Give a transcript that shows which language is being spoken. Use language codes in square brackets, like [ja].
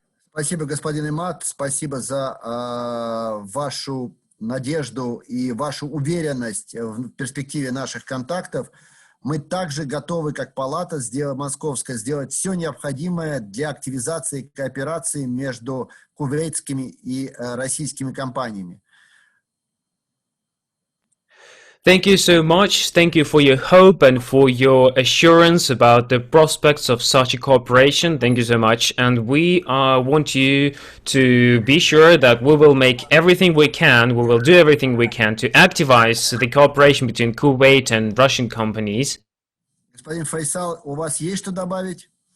[ru] Спасибо, господин Имад, спасибо за вашу надежду и вашу уверенность в перспективе наших контактов. Мы также готовы, как палата московская, сделать все необходимое для активизации кооперации между кувейтскими и российскими компаниями. [en] Thank you so much. Thank you for your hope and for your assurance about the prospects of such a cooperation. Thank you so much. And we want you to be sure that we will make everything we can, we will do everything we can to activize the cooperation between Kuwait and Russian companies. [ru] Господин Файсал, у вас есть что добавить?